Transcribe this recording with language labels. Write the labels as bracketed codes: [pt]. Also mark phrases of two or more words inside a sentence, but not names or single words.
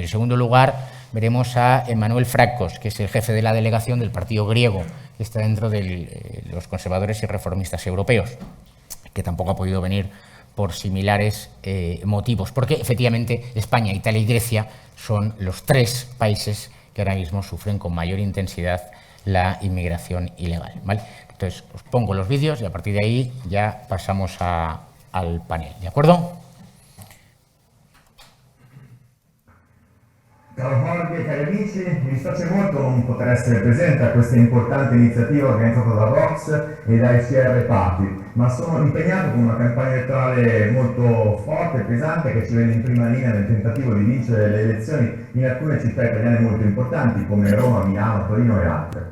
[es] En segundo lugar, veremos a Emmanuel Fracos, que es el jefe de la delegación del partido griego, que está dentro de los conservadores y reformistas europeos, que tampoco ha podido venir por similares motivos, porque efectivamente España, Italia y Grecia son los tres países que ahora mismo sufren con mayor intensidad la inmigración ilegal, ¿vale? Entonces, os pongo los vídeos y a partir de ahí ya pasamos al panel, ¿de acuerdo? [it] Caro Jorge, cari amici, mi dispiace molto non poter essere presente a questa importante iniziativa organizzata da Vox e dai CR Party, ma sono impegnato con una campagna elettorale molto forte e pesante che ci vede in prima linea nel tentativo di vincere le elezioni in alcune città italiane molto importanti come Roma, Milano, Torino e altre.